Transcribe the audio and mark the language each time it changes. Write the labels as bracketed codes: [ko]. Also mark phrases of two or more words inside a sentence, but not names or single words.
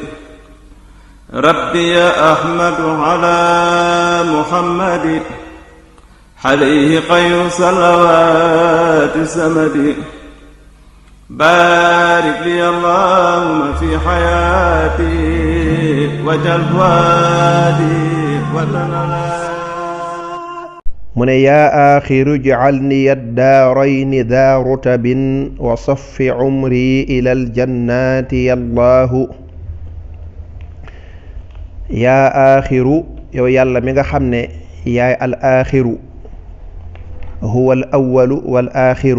[ar] ربي يا أحمد على محمد حليه خير الصلوات سمد. بارك لي اللهم في حياتي وجل فؤادي وتنالي. [wo] mu ne [ar] يا آخر اجعلني الدارين ذا رتب وصف عمري إلى الجنات يا الله. يا آخر [wo] yow yàlla mi nga xam ne yaay [ar] الآخر هو الأول والآخر.